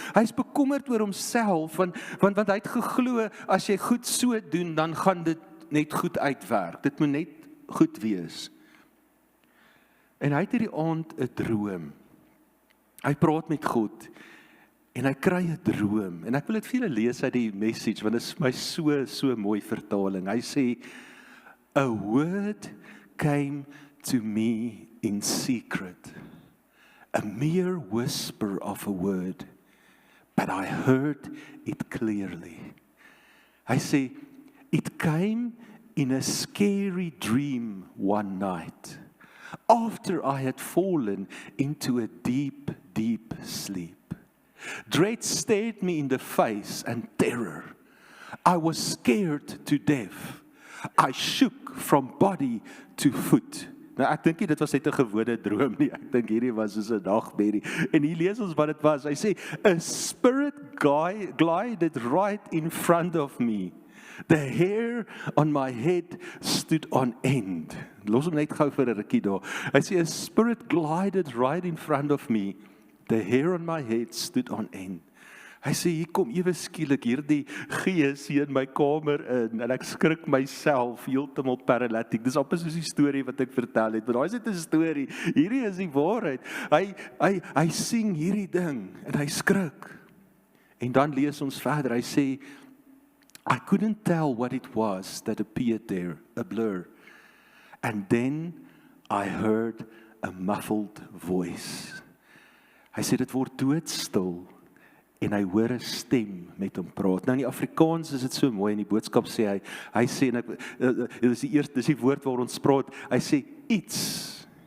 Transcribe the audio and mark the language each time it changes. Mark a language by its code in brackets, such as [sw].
[af] Hy's bekommerd oor homself, want hy het geglo, as jy goed so doen, dan gaan dit net goed uitwerk. Dit moet net goed wees. En hy het hierdie aand 'n droom. Hy praat met God, en hy kry 'n droom, en ek wil dit vir julle lees uit die Message, want dit is my so mooi vertaling. Hy sê, [en] a word came to me in secret, a mere whisper of a word, but I heard it clearly. [af] Hy sê, [en] it came in a scary dream one night, after I had fallen into a deep sleep. Dread stared me in the face and terror. I was scared to death. I shook from body to foot. [af] Nou ek dink nie dit was net 'n gewone droom nie. Ek dink hierdie was soos 'n nagmerrie. En hier lees ons wat dit was. Hy sê, [en] a spirit glided right in front of me. The hair on my head stood on end. [af] Los hom net gou vir 'n rukkie daar. Hy sê, [en] a spirit glided right in front of me. The hair on my head stood on end. [af] Hy sê, hier kom ewe skielik hierdie gees hier in my kamer in, en ek skrik myself heeltemal paralytiek. Dis amper soos die storie wat ek vertel het, maar daai is net 'n storie. Hierdie is die waarheid. Hy sien hierdie ding, en hy skrik. En dan lees ons verder, hy sê, [en] I couldn't tell what it was that appeared there, a blur. And then I heard a muffled voice. [af] Hy sê, dit word doodstil, en hy hoor 'n stem met hom praat. Nou in die Afrikaans is dit so mooi, in die boodskap sê hy sê, en dis die woord waar ons praat, hy sê, iets.